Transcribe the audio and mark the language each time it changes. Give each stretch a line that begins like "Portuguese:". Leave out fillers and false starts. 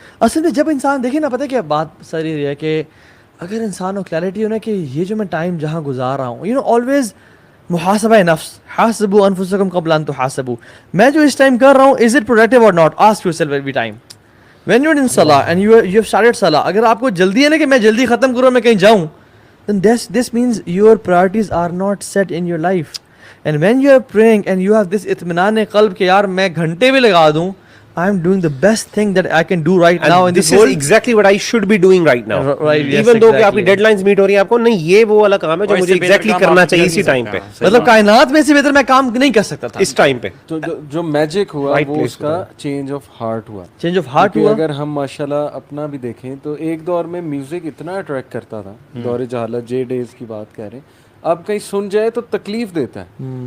Urdu: اصل میں جب انسان دیکھے نا, پتہ کیا بات ساری یہ ہے کہ اگر انسان کو کلیئرٹی ہو نا کہ یہ جو میں ٹائم جہاں گزار رہا ہوں, always محاسبہ نفس,
Arabic: حاسبوا انفسکم قبل ان تحاسبوا,
Urdu: میں جو اس ٹائم کر رہا ہوں
English: Is it productive or not, ask yourself every time when you are in صلاح and you have started صلاح.
Urdu: اگر آپ کو جلدی ہے نا کہ میں جلدی ختم کروں, میں کہیں جاؤں,
English: then this means your priorities are not set in your life. And when you are praying and you have this
Urdu: اطمینان قلب کہ یار میں گھنٹے بھی لگا دوں,
English: I am doing the best thing that I can do right now in this world. This is exactly what I should be doing right now. Right, yes, even though
Urdu: کہ آپ کی ڈیڈ لائنز میٹ ہو رہی ہیں, آپ کو نہیں یہ وہ والا کام ہے جو مجھے ایگزیکٹلی کرنا چاہیے اسی ٹائم پہ, مطلب کائنات میں سے بہتر میں کام نہیں کر سکتا تھا اس ٹائم پہ. تو جو میجک ہوا وہ اس کا چینج آف ہارٹ ہوا, چینج آف ہارٹ ہوا. اگر ہم ماشاءاللہ اپنا بھی دیکھیں تو ایک دور میں میوزک اتنا اٹریکٹ کرتا تھا, دور جہالت, جے ڈیز کی بات کہہ رہے ہیں, اب کہیں سن جائے تو تکلیف دیتا ہے.